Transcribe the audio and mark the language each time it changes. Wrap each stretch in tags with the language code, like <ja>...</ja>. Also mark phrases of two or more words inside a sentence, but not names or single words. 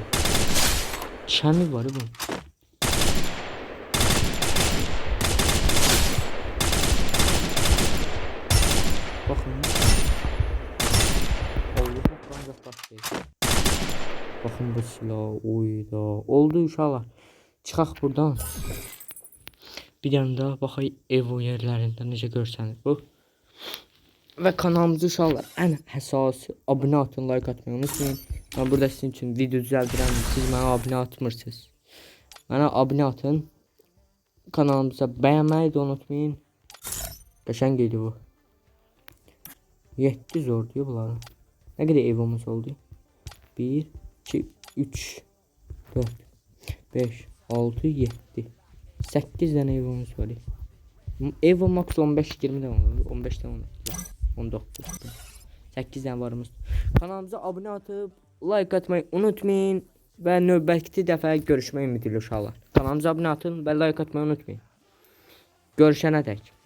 <tr>Çemi var bu. Bakın. Allah'ım ancak başlayacak. Bakın bu silah.</tr> <az>Oyda. Oldu uşaqlar. Çıxaq buradan. Bir dənə daha baxay Evo yerlərində necə görsəniz bu. Və kanalımızı uşaqlar ən əsası abunə atın, like atmayı unutmayın. Mən burada sizin üçün video düzəldirəm. Siz mənə abunə atmırsınız. Mənə abunə atın. Kanalımıza bəyənməyi də unutmayın. Qəşəng idi bu. 7</az> <tr>zor diyor</tr> <az>bunların. Nə qədər evimiz oldu? 1, 2, 3, 4, 5, 6, 7.</az> <tr>8 tane evimiz var. Evo max 15-20 de olur. 15 de olur. 19. 8 tane varımız. Kanalımıza abone atıp like atmayı unutmayın.</tr> <az>Və növbəti dəfə görüşmək ümidi ilə uşaqlar. Kanalımıza abone atın və like atmayı unutmayın. Görüşənə dək.</az>